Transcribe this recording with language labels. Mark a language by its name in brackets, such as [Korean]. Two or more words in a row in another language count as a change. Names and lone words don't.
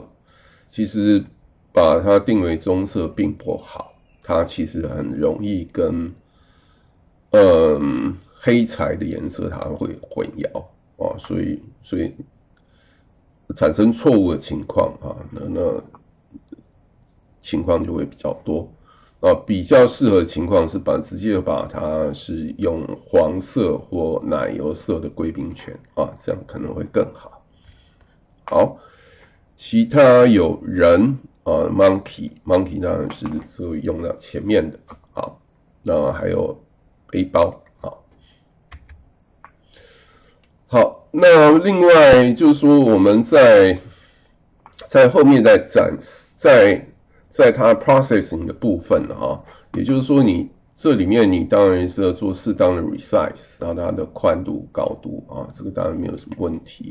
[Chinese] 其實把它定為棕色並不好，它其實很容易跟黑柴的顏色它會混淆所以產生錯誤的情況那情況就會比較多。比較適合的情況是直接把它是用黃色或奶油色的貴賓犬這樣可能會更好。好，其他有人 monkey 當然是這個用到前面的。好，那還有背包。好，那另外就是說我們在後面在它 processing 的部分也就是說你這裡面你當然是要做適當的 resize， 然後它的寬度高度這個當然沒有什麼問題。